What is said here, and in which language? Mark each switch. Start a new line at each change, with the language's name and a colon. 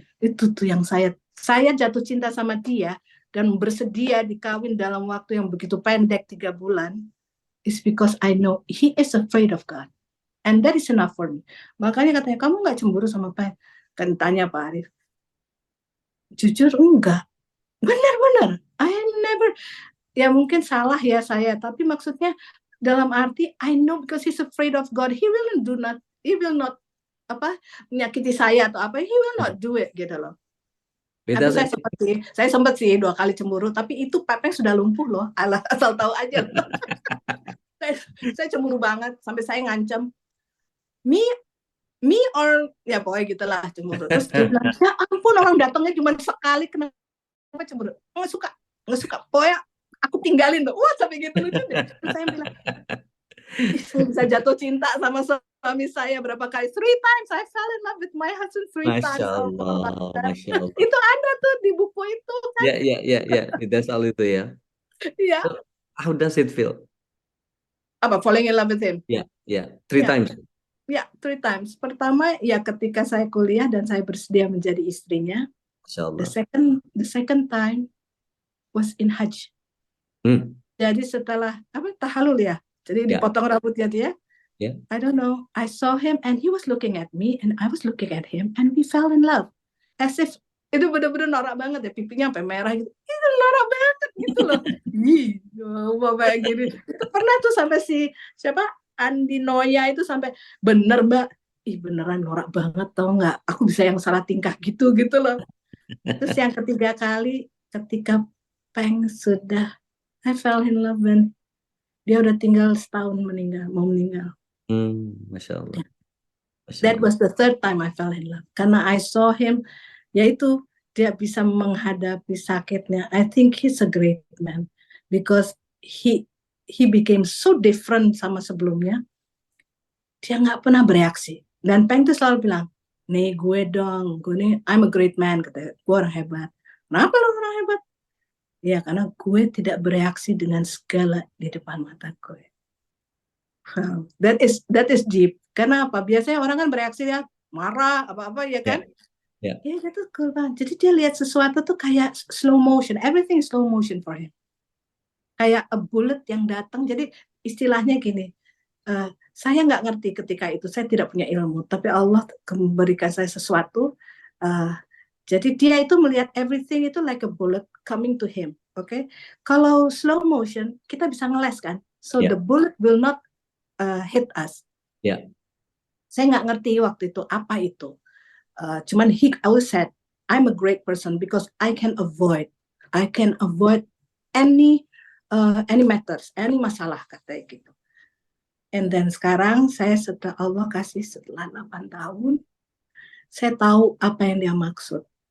Indonesian: Itu tuh yang saya jatuh cinta sama dia dan bersedia dikawin dalam waktu yang begitu pendek 3 bulan.
English: Is because I know he is afraid of God. And that is enough for me.
Indonesian: Makanya katanya, kamu nggak cemburu sama Peng? Kan tanya Pak Arif. Jujur enggak. Benar-benar.
English: I never.
Indonesian: Ya mungkin salah ya saya. Tapi maksudnya dalam arti,
English: I know because he's afraid of God. He will not
Indonesian: menyakiti saya atau apa,
English: he will not do it
Indonesian: gitu loh. Saya sempat sih 2 kali cemburu, tapi itu Pepeng sudah lumpuh loh, asal tahu aja. saya cemburu banget sampai saya ngancam,
English: me or
Indonesian: ya pokoknya gitulah cemburu. Terus dia bilang, ya ampun, orang datangnya cuma sekali, kenapa cemburu? Nggak suka, pokoknya aku tinggalin tuh. Wah sampai gitu lucu deh. Terus saya bilang, saya bisa jatuh cinta sama suami saya berapa kali.
English: 3 times I fell in love with my husband 3 times.
Arabic: Masya
English: Oh my
Arabic: Allah,
English: God.
Arabic: Masya Allah.
Indonesian: Itu ada tuh di buku itu kan. Ya,
English: that's all
Indonesian: itu ya. Iya.
English: So, how does it feel? Apa falling in love with him? Ya, 3 times. Ya, 3 times.
Indonesian: Pertama ya ketika saya kuliah dan saya bersedia menjadi istrinya.
Arabic: Masya Allah.
English: The second time was in Hajj.
Indonesian: Jadi setelah tahalul ya. Jadi dipotong rambutnya dia.
English: Yeah. I don't know. I saw him and he was looking at me and I was looking at him and we fell in love. As if
Indonesian: itu bener-bener norak banget ya, pipinya sampai merah gitu. Itu norak banget gitu loh. Ih, bapak gini. Itu pernah tuh sampai siapa Andi Noya itu sampai bener mbak. Ih beneran norak banget tau nggak? Aku bisa yang salah tingkah gitu loh. Terus yang ketiga kali ketika Peng sudah
English: I fell in love
Indonesian: and dia udah tinggal setahun mau meninggal.
Arabic: Masya Allah.
English: That was the third time I fell in love.
Indonesian: Karena
English: I saw him,
Indonesian: yaitu dia bisa menghadapi sakitnya.
English: I think he's a great man because he became so different
Indonesian: sama sebelumnya. Dia nggak pernah bereaksi. Dan Peng tuh selalu bilang, nih gue dong, gue nih
English: I'm a great man,
Indonesian: katanya. Gue orang hebat. Kenapa lo orang hebat? Ya karena gue tidak bereaksi dengan segala di depan mata gue.
English: Wow, that is deep.
Indonesian: Karena apa? Biasanya orang kan bereaksi ya marah apa-apa ya kan? Ya itu cool banget. Jadi dia lihat sesuatu tuh kayak slow motion.
English: Everything is slow motion for him.
Indonesian: Kayak
English: a bullet
Indonesian: yang datang. Jadi istilahnya gini. Saya nggak ngerti ketika itu. Saya tidak punya ilmu. Tapi Allah memberikan saya sesuatu. Jadi dia itu melihat everything itu
English: like a bullet coming to him.
Indonesian: Oke? Kalau slow motion kita bisa ngeles kan?
English: So the bullet will not hit us.
Indonesian: Saya nggak ngerti waktu itu apa itu. Cuman
English: he always said, I'm a great person because I can avoid any matters, any masalah
Indonesian: katanya gitu.
English: And then
Indonesian: sekarang saya setelah Allah kasih setelah 8 tahun, saya tahu apa yang dia maksud.